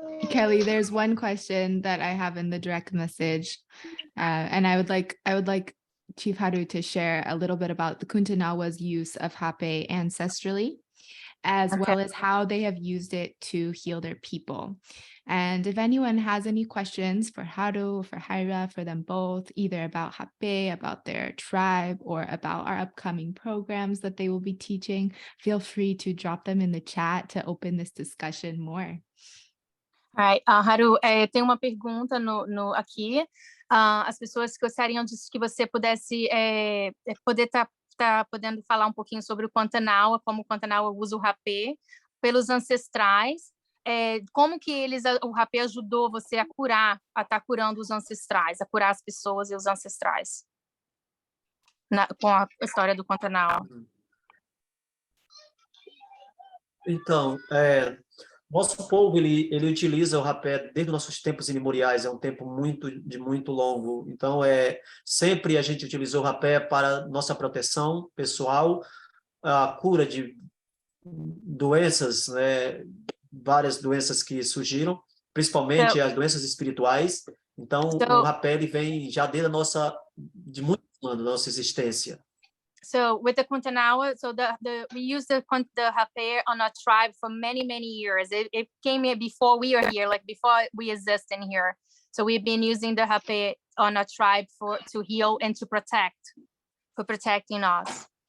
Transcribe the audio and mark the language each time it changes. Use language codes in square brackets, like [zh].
[en] Kelly, there's one question that I have in the direct message, and I would like Chief Haru to share a little bit about the Kuntanawa's use of Hape ancestrally, as well as how they have used it to heal their people. And if anyone has any questions for Haru, for Hayra, for them both, either about Hape, about their tribe, or about our upcoming programs that they will be teaching, feel free to drop them in the chat to open this discussion more. All right, [pt] Haru, tem uma pergunta aqui. As pessoas gostariam que você pudesse poder tá podendo falar um pouquinho sobre o Kuntanawa, como o Kuntanawa usa o Hape pelos ancestrais, como que o Hape ajudou você a curar, a estar curando os ancestrais, a curar as pessoas e os ancestrais, com a história do Kuntanawa. Então, nosso povo ele utiliza o rapé desde nossos tempos imemoriais, é um tempo muito longo. Então, sempre a gente utilizou o rapé para nossa proteção pessoal, a cura de doenças, né, várias doenças que surgiram, principalmente as doenças espirituais. Então, o rapé ele vem já desde de muitos anos da nossa existência. [en] So with the Kuntanawa, we use the Hape on our tribe for many years. It came here before we are here, like before we exist in here. So we've been using the Hape on our tribe to heal and to protect, for protecting us.